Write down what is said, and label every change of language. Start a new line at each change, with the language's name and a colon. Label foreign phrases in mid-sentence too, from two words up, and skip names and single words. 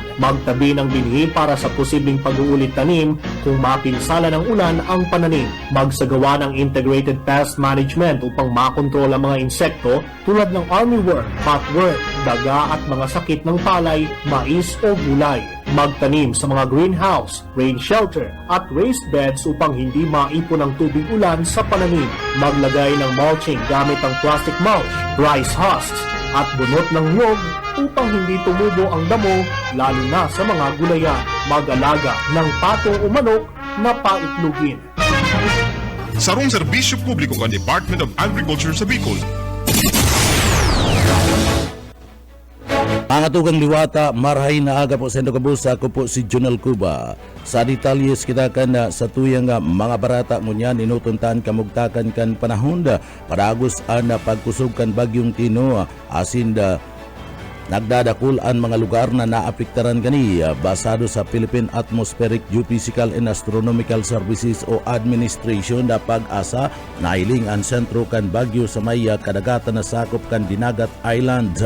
Filipino: Magtabi ng binhi para sa posibleng pag-uulit tanim kung mapinsala ng ulan ang pananim. Magsagawa ng
English: integrated pest management
Filipino: upang makontrol ang mga insekto tulad ng armyworm, patworm, daga at mga sakit ng palay, mais o gulay. Magtanim sa mga greenhouse,
English: rain shelter
Filipino: at
English: raised beds
Filipino: upang hindi maipon ang tubig ulan sa pananim. Maglagay ng mulching gamit ang
English: plastic mulch, rice husks
Filipino: at bunot ng nyog upang hindi tumubo ang damo lalo na sa mga gulayan. Mag-alaga ng pato o manok na paitlugin.
Bikol: Sarong serbisyo publiko ng Department of Agriculture sa Bicol. Ang atugang liwata, marhay na aga po sa Kabusa, ako po si Junal Cuba. Sa detalyes kita kan sa tuyang mga barata ngunyan inutuntan kamugtakan kan panahon paragos an pagkusog kan bagyong Tino asin nagdadakul ang mga lugar na naapektaran kani basado sa Philippine Atmospheric Geophysical and Astronomical Services o Administration na pag-asa nailing ang sentro kan bagyo sa may kadagatan na sakop kan Dinagat Island.